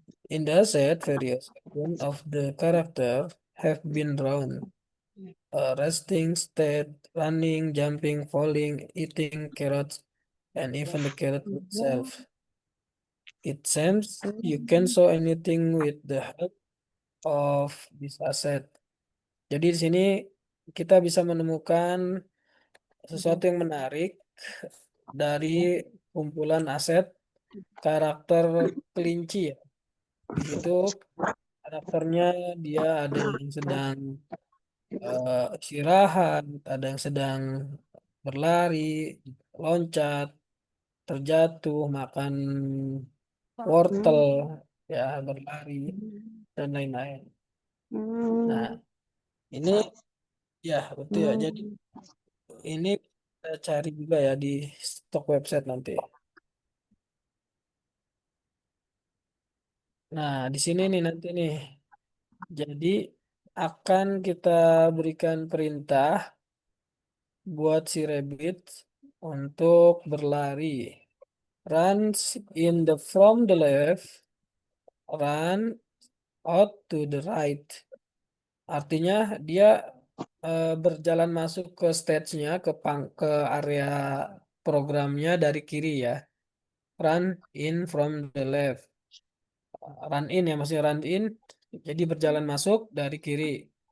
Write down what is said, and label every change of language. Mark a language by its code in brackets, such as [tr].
[en] In the asset, various icons of the character have been drawn. Resting, state, running, jumping, falling, eating carrots, and even the carrot itself. It seems you can show anything with the help of this asset. [id] Jadi di sini kita bisa menemukan sesuatu yang menarik dari kumpulan aset karakter kelinci ya. Di situ karakternya dia ada yang sedang istirahat, ada yang sedang berlari, loncat, terjatuh, makan wortel, ya berlari dan lain-lain. Nah, ini ya betul ya. Jadi ini kita cari juga ya di stok website nanti. Nah, di sini nih nanti nih. Jadi akan kita berikan perintah buat si rabbit untuk berlari. [en] Runs in the from the left, run out to the right. [id] Artinya dia berjalan masuk ke stage-nya ke area programnya dari kiri ya. [en] Run in from the left. Run in ya masih run in. [id] Jadi berjalan masuk dari kiri.